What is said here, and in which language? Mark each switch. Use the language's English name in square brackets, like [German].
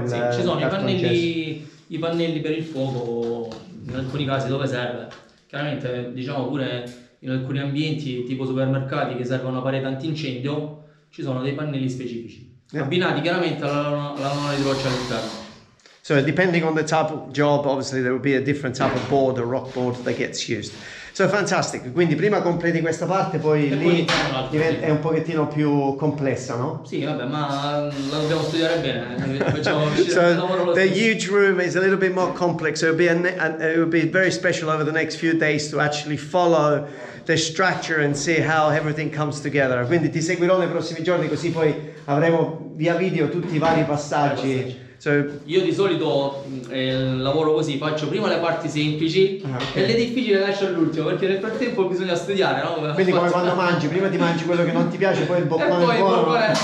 [Italian] Sì, ci sono i pannelli per il fuoco, in alcuni casi dove serve. Chiaramente, diciamo, pure in alcuni ambienti tipo supermercati che serve una parete antincendio, ci sono dei pannelli specifici, abbinati chiaramente alla lana di roccia all'interno. [English] So depending on the type of job, obviously there will be a different type of board or rock board that gets used. [Italian] So fantastico, quindi prima completi questa parte, poi lì è un pochettino più complessa, no? Sì, vabbè, ma la dobbiamo studiare bene. Facciamo [English] So the huge room is a little bit more complex. So it will be very special over the next few days to actually follow the structure and see how everything comes together. [Italian] Quindi ti seguirò nei prossimi giorni, così poi avremo via video tutti i vari passaggi. [English] So, [Italian] io di solito lavoro così, faccio prima le parti semplici e le difficili le lascio all'ultimo, perché nel frattempo bisogna studiare, no? Quindi come quando mangi, prima ti mangi quello che non ti piace, poi il boccone è buono.